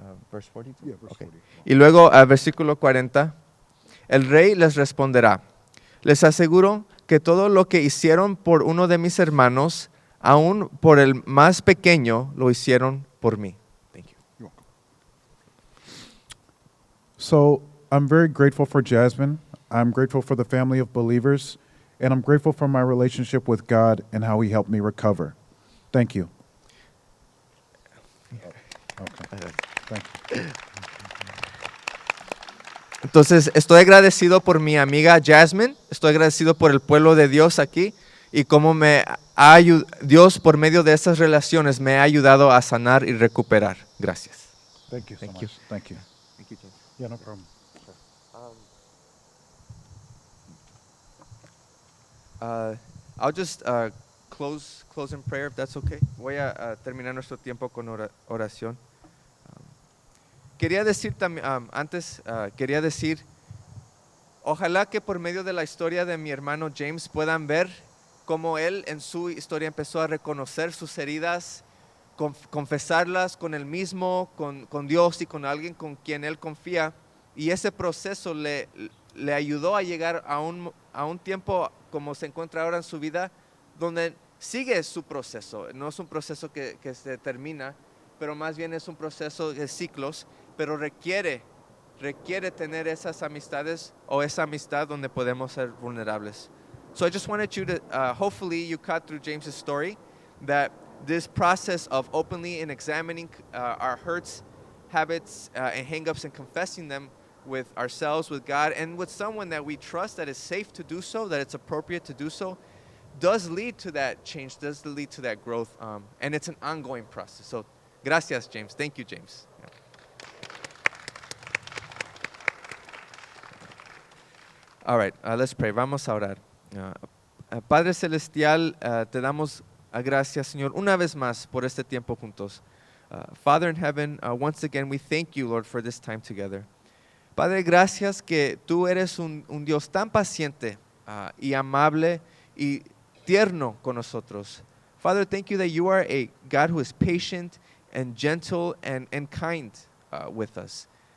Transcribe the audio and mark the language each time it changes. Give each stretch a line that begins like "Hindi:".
English: Verse 42? Yeah, verse Okay. 40.
Spanish: Y luego, versículo 40, el rey les responderá, les aseguro que todo lo que hicieron por uno de mis hermanos, aún por el más pequeño, lo hicieron por mí.
English: Thank you. You're welcome. So I'm very grateful for Jasmine. I'm grateful for the family of believers, and I'm grateful for my relationship with God and how He helped me recover. Thank you. Okay. Thank you.
Spanish: Entonces, estoy agradecido por mi amiga Jasmine, estoy agradecido por el pueblo de Dios aquí y cómo Dios por medio de estas relaciones me ha ayudado a sanar y recuperar. Gracias.
English: Thank you so Thank much. you. Thank you. Yeah, no problem. I'll just close in prayer if that's okay.
Spanish: Voy a terminar nuestro tiempo con oración. Quería decir también, quería decir, ojalá que por medio de la historia de mi hermano James puedan ver cómo él en su historia empezó a reconocer sus heridas, confesarlas con él mismo, con Dios y con alguien con quien él confía. Y ese proceso le ayudó a llegar a un tiempo como se encuentra ahora en su vida, donde sigue su proceso. No es un proceso que se termina, pero más bien es un proceso de ciclos, pero requiere tener esas amistades o esa amistad donde podemos ser vulnerables.
English: So I just wanted you to, hopefully you caught through James's story that this process of openly and examining our hurts, habits, and hangups and confessing them with ourselves, with God, and with someone that we trust that is safe to do so, that it's appropriate to do so, does lead to that change, does lead to that growth, and it's an ongoing process. So, gracias, James. Thank you, James. Yeah. All right, let's pray.
Spanish: Vamos a orar. Padre Celestial, te damos gracias, Señor, una vez más por este tiempo juntos.
English: Father in heaven, once again, we thank you, Lord, for this time together.
Spanish: Padre, gracias que tú eres un Dios tan paciente y amable y tierno con nosotros.
English: Father, thank you that you are a God who is patient and gentle and kind with us.